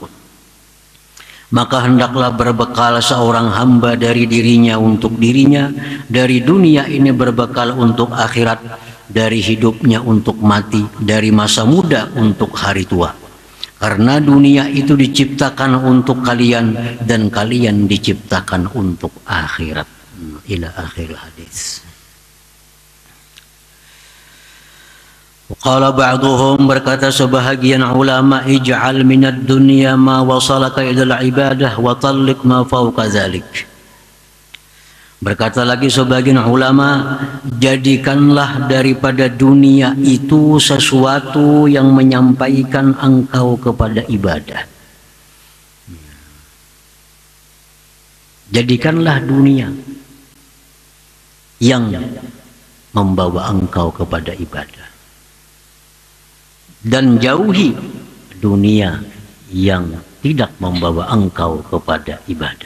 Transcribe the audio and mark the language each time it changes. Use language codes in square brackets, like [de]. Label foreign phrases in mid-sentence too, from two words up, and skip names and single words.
[ms] Maka hendaklah berbekal seorang hamba dari dirinya untuk dirinya, dari dunia ini berbekal untuk akhirat, dari hidupnya untuk mati, dari masa muda untuk hari tua. Karena dunia itu diciptakan untuk kalian dan kalian diciptakan untuk akhirat. [ar] إلى آخر الحديث. قال بعضهم, [ms] berkata sebahagian ulama, [ar] اجعل من الدنيا ما وصلك إلى العبادة وعلق ما فوق ذلك. [ms] Berkata lagi sebagian ulama, jadikanlah daripada dunia itu sesuatu yang menyampaikan engkau kepada ibadah. Jadikanlah dunia yang membawa engkau kepada ibadah, dan jauhi dunia yang tidak membawa engkau kepada ibadah.